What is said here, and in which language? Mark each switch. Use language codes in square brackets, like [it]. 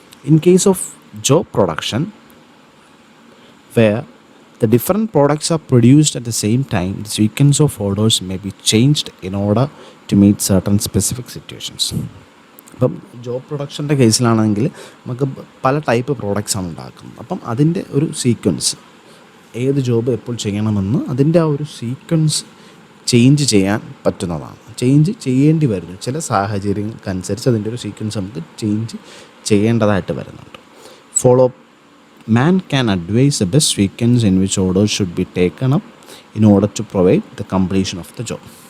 [en] In case of job production where the different products are produced at the same time, the sequence of orders may be changed in order to meet certain specific situations. [ml] അപ്പം job പ്രൊഡക്ഷൻ്റെ കേസിലാണെങ്കിൽ നമുക്ക് പല type പ്രോഡക്റ്റ്സാണ് ഉണ്ടാക്കുന്നത്. അപ്പം അതിൻ്റെ ഒരു sequence, ഏത് job എപ്പോൾ ചെയ്യണമെന്ന് അതിൻ്റെ ആ ഒരു സീക്വൻസ് ചേഞ്ച് ചെയ്യാൻ പറ്റുന്നതാണ്. ചേഞ്ച് ചെയ്യേണ്ടി വരുന്നു, ചില സാഹചര്യങ്ങൾക്കനുസരിച്ച് അതിൻ്റെ ഒരു സീക്വൻസ് നമുക്ക് ചേഞ്ച് ചെയ്യേണ്ടതായിട്ട് വരുന്നുണ്ട്. [en] Follow Man can advise the best sequence in which orders should be taken up in order to provide the completion of the job.